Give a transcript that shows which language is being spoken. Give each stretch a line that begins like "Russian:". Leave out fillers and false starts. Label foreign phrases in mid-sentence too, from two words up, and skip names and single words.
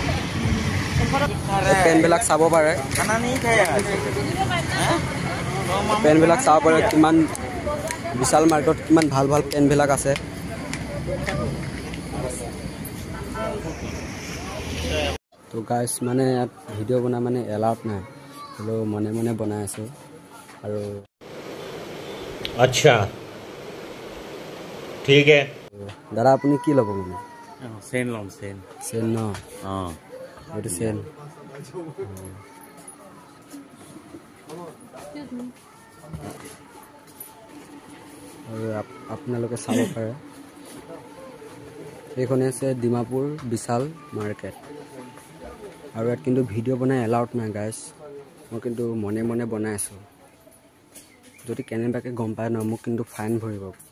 Assamese: পেনবিলাক চাব পাৰে পেনবিলাক চাব পাৰে কিমান বিশাল মাৰ্কেটত কিমান ভাল ভাল পেনবিলাক আছে তো গাইছ মানে ইয়াত ভিডিঅ' বনাই মানে এলাউড নাই হ'লেও মনে মনে বনাই আছোঁ আৰু
Hindi: अच्छा ठीक है
Assamese: দাদা আপুনি কি ল'ব মানে চেন লম চেন চেন ন এইটো চেন আৰু আপোনালোকে চাব পাৰে এইখনে আছে ডিমাপুৰ বিশাল মাৰ্কেট আৰু ইয়াত কিন্তু ভিডিঅ' বনাই এলাউড নাই গাইছ মই কিন্তু মনে মনে বনাই আছোঁ যদি কেনেবাকৈ গম পায় ন মোক কিন্তু ফাইন ভৰিব